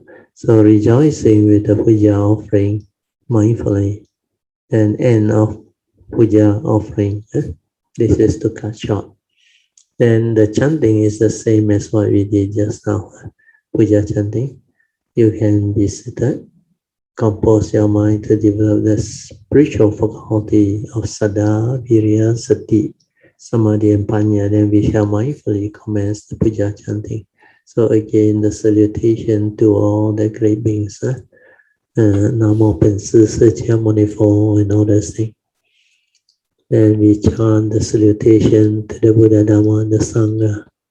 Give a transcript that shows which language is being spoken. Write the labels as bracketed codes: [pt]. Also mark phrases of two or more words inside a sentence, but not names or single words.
[en] So rejoicing with the puja offering mindfully, and end of puja offering. This is to cut short. Then the chanting is the same as what we did just now. Puja chanting. You can be seated. Compose your mind to develop the spiritual faculty of [pi] sada, virya, sati, samadhi, [en] and panya. Then we shall mindfully commence the puja chanting. So again, the salutation to all the great beings. Namo Pensi Secha Monifo and all those things. Then we chant the salutation to the Buddha, Dhamma, and the Sangha.